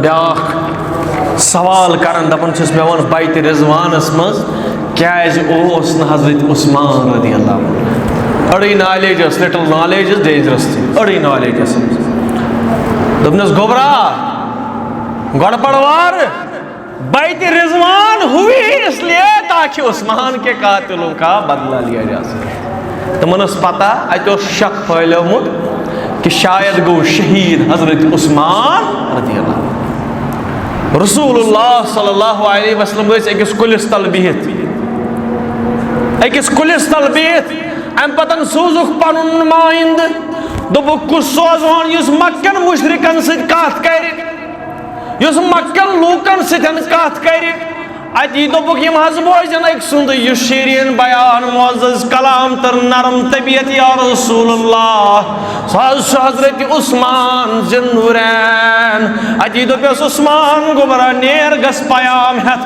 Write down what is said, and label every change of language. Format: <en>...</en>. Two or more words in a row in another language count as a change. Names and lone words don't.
<ks>بیٛاکھ سوال کران دپان چھُس مےٚ ووٚن بیتِ رضوانس منٛز کیازِ اوس نہٕ حضرت عثمان</ks> <ar>رضی اللہ عنہ</ar> <ks>أڑٕے نالیج ٲس</ks> <en>little knowledge</en> <ks>ٲس ڈینجرس تہِ أڑٕے نالیج ٲس دوٚپنَس گوٚبرا گۄڈٕ پڑوار بیتِ رضوان</ks> <ur>ہوئی اس لیے تاکہ عثمان کے قاتلوں کا بدلہ لیا جا سکے</ur> <ks>تمن ٲس پتہ اتہِ اوس شک پھہلیومُت کہ شاید گوٚو شہید حضرت عثمان</ks> <ar>رضی اللہ عنہ رسول اللہ صلی اللہ علیہ وسلم</ar> <ks>ٲسۍ أکِس کُلِس تل بِہِتھ أکِس کُلِس تل بِہِتھ امہِ پتہٕ سوٗزُکھ پنُن نُمٲیِندٕ دوٚپُکھ کُس سوزہون یُس مکٮ۪ن مُشرِکن سۭتۍ کتھ کرِ یُس مکٮ۪ن لوٗکن سۭتۍ کتھ کرِ اتی دوٚپُکھ یِم حظ بوزن أکۍ سُنٛد یُس شیٖریٖن بیان معزز کلام تہٕ نرم طبیعت</ks> <ar>یا رسول اللہ</ar> <ks>سُہ حظ چھُ حضرت عثمان ذِالنوٗرین اتی دوٚپیس عثمان گوٚبرا نیر گژھ پیام</ks>